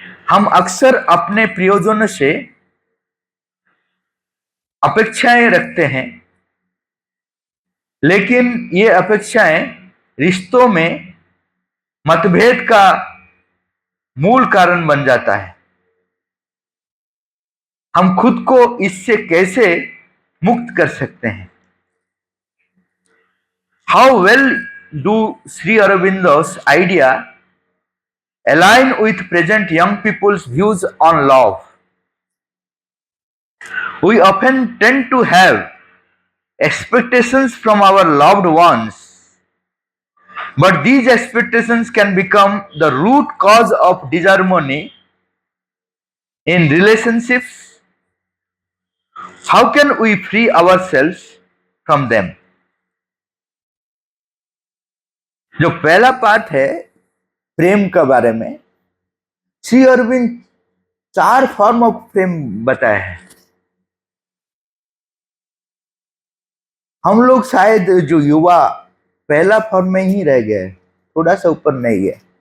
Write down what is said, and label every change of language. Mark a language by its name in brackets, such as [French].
[Hindi] हम अक्सर अपने प्रियजनों से अपेक्षाएं रखते हैं, लेकिन ये अपेक्षाएं रिश्तों में मतभेद का मूल कारण बन जाता है। हम खुद को इससे कैसे मुक्त कर सकते हैं? [English] How well do Sri Aurobindo's idea align with present young people's views on love? We often tend to have expectations from our loved ones, but these expectations can become the root cause of disharmony in relationships. How can we free ourselves from them? [Hindi] जो पहला part है प्रेम के बारे में, Shri Arvind 4 form of प्रेम बताया है। हम लोग शायद जो युवा पहला फॉर्म में ही रह गए, थोड़ा सा ऊपर नहीं गए।